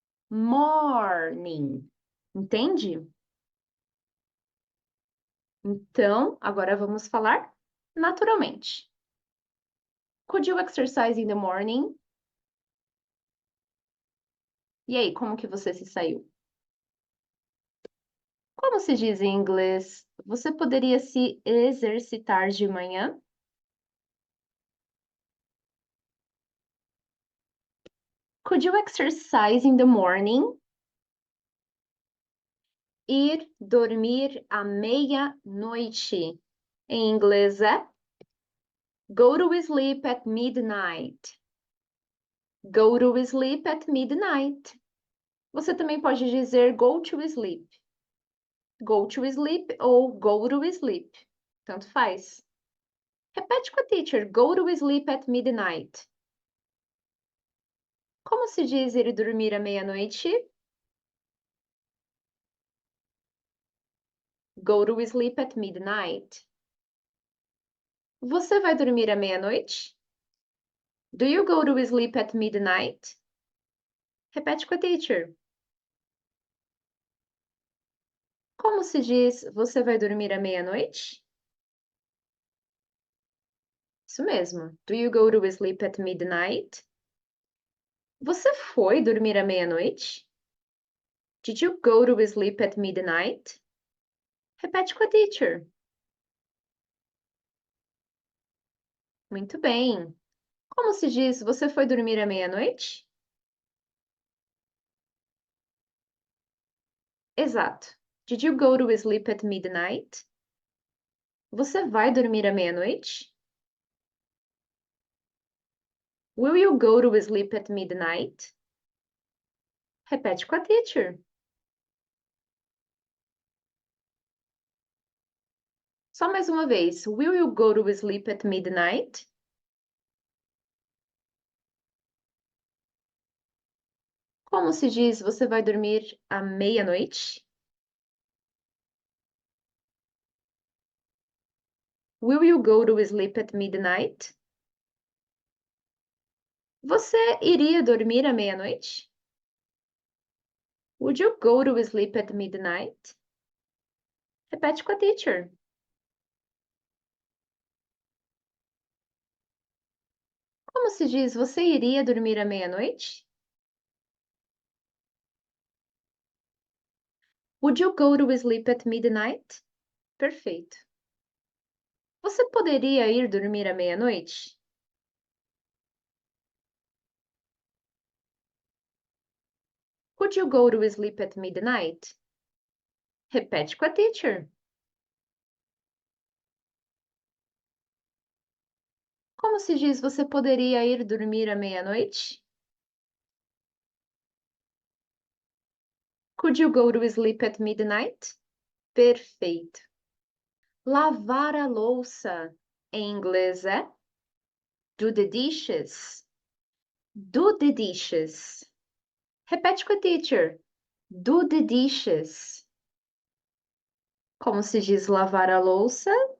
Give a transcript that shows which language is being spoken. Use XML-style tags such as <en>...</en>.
<pt>Morning. Entende? Então, agora vamos falar naturalmente.</pt> <en>Could you exercise in the morning?</en> <pt>E aí, como que você se saiu? Como se diz em inglês? Você poderia se exercitar de manhã?</pt> <en>Could you exercise in the morning?</en> <pt>Ir dormir à meia-noite. Em inglês é</pt> <en>go to sleep at midnight. Go to sleep at midnight.</en> <pt>Você também pode dizer</pt> <en>go to sleep. Go to sleep ou go to sleep.</en> <pt>Tanto faz. Repete com a teacher.</pt> <en>Go to sleep at midnight.</en> <pt>Como se diz ir dormir à meia-noite?</pt> <en>Go to sleep at midnight.</en> <pt>Você vai dormir à meia-noite?</pt> <en>Do you go to sleep at midnight?</en> <pt>Repete com a teacher. Como se diz você vai dormir à meia-noite? Isso mesmo.</pt> <en>Do you go to sleep at midnight?</en> <pt>Você foi dormir à meia-noite?</pt> <en>Did you go to sleep at midnight?</en> <pt>Repete com a teacher. Muito bem. Como se diz você foi dormir à meia-noite? Exato.</pt> <en>Did you go to sleep at midnight?</en> <pt>Você vai dormir à meia-noite?</pt> <en>Will you go to sleep at midnight?</en> <pt>Repete com a teacher. Só mais uma vez.</pt> <en>Will you go to sleep at midnight?</en> <pt>Como se diz você vai dormir à meia-noite?</pt> <en>Will you go to sleep at midnight?</en> <pt>Você iria dormir à meia-noite?</pt> <en>Would you go to sleep at midnight?</en> <pt>Repete com a teacher. Como se diz você iria dormir à meia-noite?</pt> <en>Would you go to sleep at midnight?</en> <pt>Perfeito. Você poderia ir dormir à meia-noite?</pt> <en>Could you go to sleep at midnight?</en> <pt>Repete com a teacher. Como se diz você poderia ir dormir à meia-noite?</pt> <en>Could you go to sleep at midnight?</en> <pt>Perfeito. Lavar a louça em inglês é</pt> <en>do the dishes. Do the dishes.</en> <pt>Repete com a teacher.</pt> <en>Do the dishes.</en> <pt>Como se diz lavar a louça?</pt>